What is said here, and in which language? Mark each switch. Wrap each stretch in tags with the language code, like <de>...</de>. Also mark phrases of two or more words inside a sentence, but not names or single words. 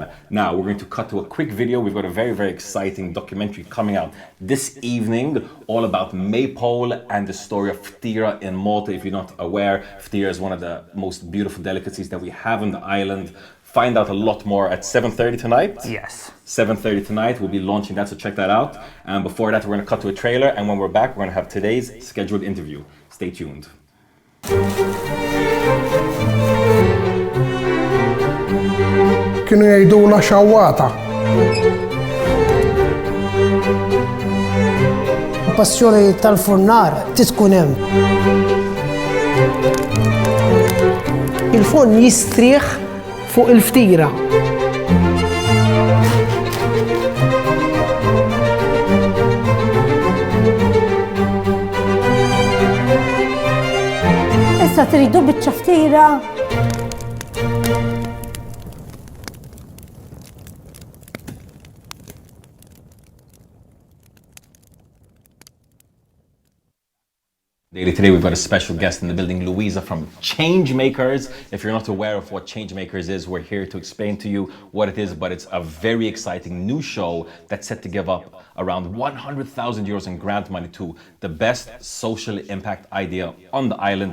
<en>Now, we're going to cut to a quick video. We've got a very, very exciting documentary coming out this evening, all about maypole and the story of ftira in Malta. If you're not aware, ftira is one of the most beautiful delicacies that we have on the island. Find out a lot more at 7:30 tonight. Yes. 7:30 tonight. We'll be launching that, so check that out. And before that, we're going to cut to a trailer. And when we're back, we're going to have today's scheduled interview. Stay tuned.</en> <mt>Kienu jgħidula xawwata. Passjoni tal-furnar tkun hemm. Il-forn jistrieħ fuq il-ftira. Issa tridu biċċa ftira.</mt> <en>Daily, today we've got a special guest in the building, Louisa from Changemakers. If you're not aware of what Changemakers is, we're here to explain to you what it is, but it's a very exciting new show that's set to give up around 100,000 euros in grant money to the best social impact idea on the island.</en>